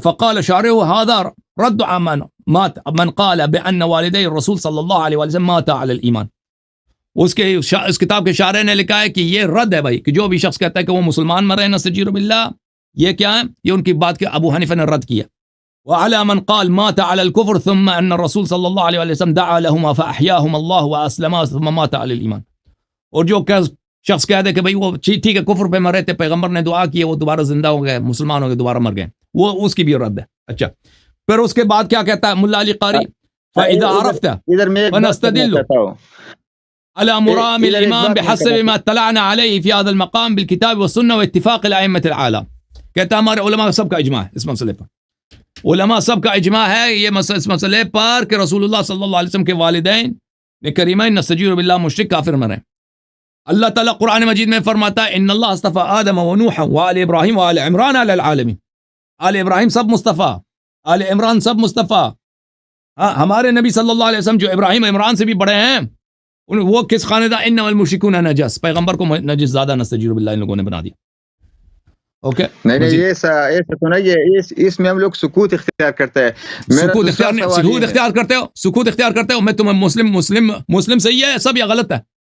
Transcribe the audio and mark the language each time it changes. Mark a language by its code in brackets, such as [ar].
[ar] فقال شارح هذا رد عن من قال بأن والدي الرسول صلی اللہ علیہ وسلم مات علی الایمان. [ur] اس کتاب کے شارح نے لکھا ہے کہ یہ رد ہے بھائی، کہ جو بھی شخص کہتا ہے کہ وہ مسلمان مرے نستجیر باللہ، یہ کیا ہے؟ یہ ان کی بات کے ابو حنیفہ نے رد کیا. [ar] وعلى من قال مات على الكفر ثم ان الرسول صلی اللہ علیہ وسلم دعا لهما فاحياهما الله واسلما ثم مات على الايمان. [ur] اور جو شخص کہہ دے کہ بھائی وہ ٹھیک ہے کفر پہ مرے تھے، پیغمبر نے دعا کی، وہ دوبارہ زندہ ہو گئے، مسلمان ہو گئے، دوبارہ مر گئے، وہ اس کی بھی رد ہے. اچھا، پھر اس کے بعد کیا کہتا ہے ملا علی قاری؟ [ar] فاذا عرفت فنستدل على مرام الامام بحسب ما اطلعنا عليه في هذا المقام بالكتاب والسنه واتفاق الائمه الاعلام. [ur] کہتا ہے ہمارے علماء سب کا اجماع ہے اس مسئلے پر، علماء سب کا اجماع ہے یہ اس مسئلے پر کہ رسول اللہ صلی اللہ علیہ وسلم کے والدین کریمین نستجیر باللہ مشرک کافر مرے. اللہ تعالیٰ قرآن مجید میں فرماتا ہے [ar] ان اللہ اصطفى آدم و نوح و آل ابراہیم و آل عمران علی العالمین. [ur] آل ابراہیم سب مصطفیٰ، آل عمران سب مصطفیٰ. ہمارے نبی صلی اللہ علیہ وسلم جو ابراہیم عمران سے بھی بڑے ہیں، وہ کس خاندان؟ [ar] انما المشرکون نجس، [ur] پیغمبر کو نجس زیادہ نستجیر باللہ ان لوگوں نے بنا دیا. اوکے، نہیں یہ ایسا تو نہیں ہے، اس میں ہم لوگ سکوت اختیار کرتے ہیں. سکوت اختیار کرتے ہو، سکوت اختیار کرتے ہو. میں تمہیں مسلم صحیح ہے سب یا غلط ہے؟